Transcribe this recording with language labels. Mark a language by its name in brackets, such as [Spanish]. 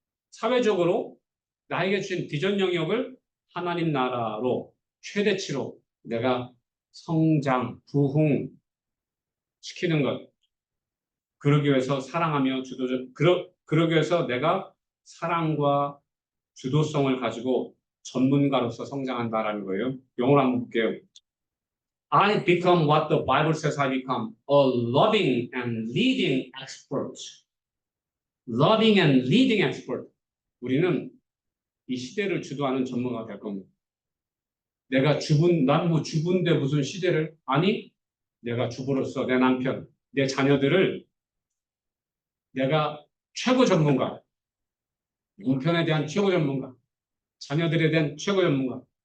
[Korean] 사회적으로 나에게 주신 비전 영역을 하나님 나라로 최대치로 내가 성장, 부흥 시키는 것. 그러기 위해서 사랑하며 그러기 위해서 내가 사랑과 주도성을 가지고 전문가로서 성장한다라는 거예요. 영어로 한번 볼게요. [English] I become what the Bible says I become, a loving and leading expert. Loving and leading expert. [Korean] 우리는 이 시대를 주도하는 전문가가 될 겁니다. 난 뭐 주부인데 무슨 시대를, 아니, 내가 주부로서 내 남편, 내 자녀들을 내가 최고 전문가, 남편에 대한 최고 전문가, 자녀들에 대한 최고 전문가,